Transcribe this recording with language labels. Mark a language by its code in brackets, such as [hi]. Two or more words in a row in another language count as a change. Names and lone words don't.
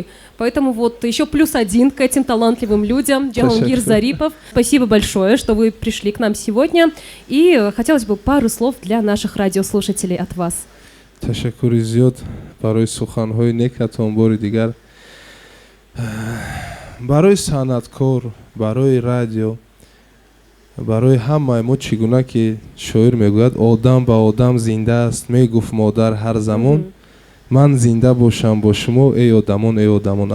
[ru] Поэтому вот еще +1 к этим талантливым людям. Джахангир Зарипов. Спасибо большое, что вы пришли к нам сегодня. И хотелось бы пару слов для наших радиослушателей от вас. [tg] Ташаккури зиёд барои суханҳои некатон бори дигар. барои санъаткор, барои радио, барои ҳамаи мо чӣ гуна ки шоир мегӯяд одам ба одам зинда аст, мегуфт модар ҳар замон ман зинда бошам бо шумо эй одамон, эй одамон.